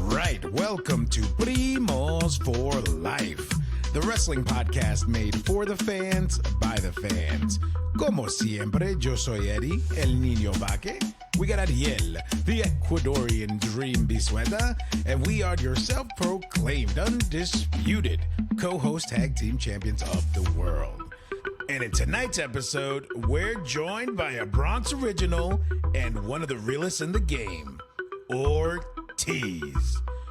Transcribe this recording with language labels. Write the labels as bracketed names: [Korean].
[English] right, welcome to Primos for Life, the wrestling podcast made for the fans, by the fans. [Spanish] Como siempre, yo soy Eddie, el niño vaque. [English] We got Ariel, the Ecuadorian dream bisueta, and we are your self-proclaimed, undisputed co-host tag team champions of the world. And in tonight's episode, we're joined by a Bronx original and one of the realest in the game, Ortiz.